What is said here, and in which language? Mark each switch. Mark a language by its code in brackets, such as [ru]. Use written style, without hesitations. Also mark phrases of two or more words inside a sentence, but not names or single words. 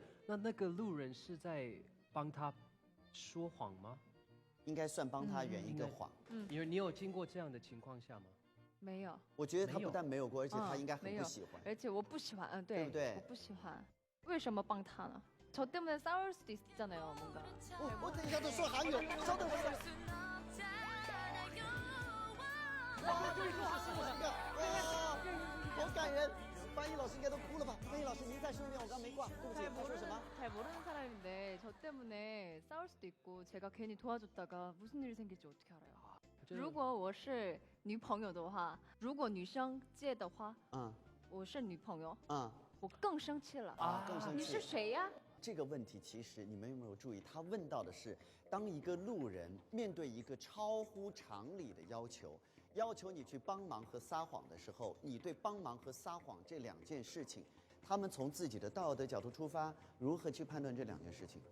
[zh] 那个路人是在帮他说谎吗？应该算帮他圆一个谎。你有经过这样的情况下吗？没有。我觉得他不但没有过，而且他应该很不喜欢。而且我不喜欢，对不对？我不喜欢。为什么帮他呢？ [ko] 저 때문에 싸울 수도 있잖아요, 뭔가. [zh] 我等一下都说韩语，稍等我。好感人！翻译老师应该都哭了吧？翻译老师，您再说一遍，我刚没挂，对不起，他说什么？ [ko] 잘 모르는 사람인데 저 때문에 싸울 수도 있고 제가 괜히 도와줬다가 무슨 일이 생길지 어떻게 알아요? [zh] 如果我是女朋友的话，如果女生借的话，我是女朋友，我更生气了啊！更生气！你是谁呀？这个问题其实你们有没有注意？他问到的是，当一个路人面对一个超乎常理的要求你去帮忙和撒谎的时候，你对帮忙和撒谎这2件事情，他们从自己的道德角度出发，如何去判断这2件事情？